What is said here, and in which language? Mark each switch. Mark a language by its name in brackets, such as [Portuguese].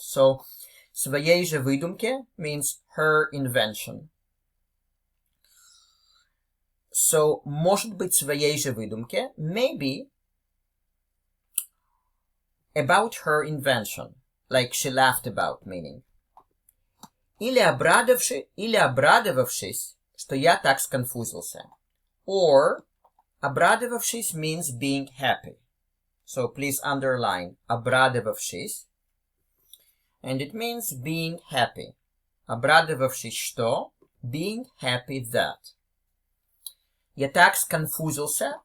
[English] So, [Russian] своей же выдумке [English] means her invention. So, [Russian] может быть, своей же выдумке, [English] maybe about her invention, like she laughed about, meaning. [Russian] Или обрадовавшись, что я так сконфузился. [English] Or, обрадовавшись means being happy. So please underline обрадовавшись. And it means being happy. [Russian] Обрадовавшись что? [English] Being happy that. [Russian] Я так сконфузился.